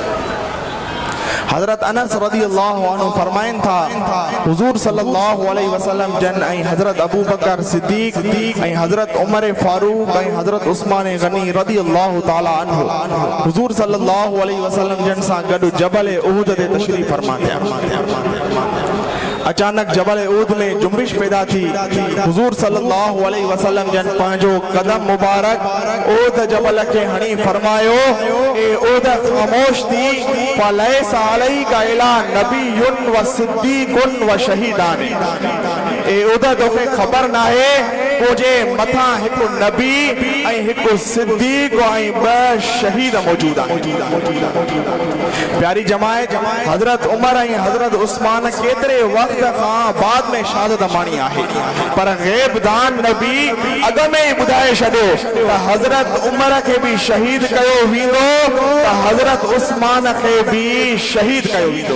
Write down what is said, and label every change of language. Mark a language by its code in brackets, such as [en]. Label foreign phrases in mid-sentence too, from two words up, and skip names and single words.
[sd] हजरत अनस [ar] رضي الله عنه [sd] फरमाइन था हुजूर [ar] صلى الله عليه وسلم [sd] जन ऐं हजरत अबू बकर सिद्दीक ऐं हजरत उमर फारूक ऐं हजरत उस्मान गनी [ar] رضي الله تعالى عنه [sd] हुजूर [ar] صلى الله عليه وسلم [sd] जन सां गॾु जबल उहद ते तशरीफ़ फरमा थिया। अचानक जबल उहद में जुम्बिश पैदा थी। हुजूर [ar] صلى الله عليه وسلم [sd] जन पंहिंजो कदम मुबारक उहद जबल के हणी फरमायो ए उहद खामोश थी [ar] فليس عليك إلا نبي وصديق وشهيدان. [sd] ए उहद तोखे ख़बर नाहे तुझे मथा हिकु नबी ऐं हिकु सिद्दीक ऐं ॿ शहीद मौजूद आहिनि। प्यारी जमायत हजरत उमर ऐं हजरत उस्मान केतिरे वक़्त खां बाद में शहादत माणी आहे पर ग़ैबदान नबी अॻ में ई ॿुधाए छॾियो त हजरत उमर खे भी शहीद कयो वेंदो त हजरत उस्मान खे भी शहीद कयो वेंदो।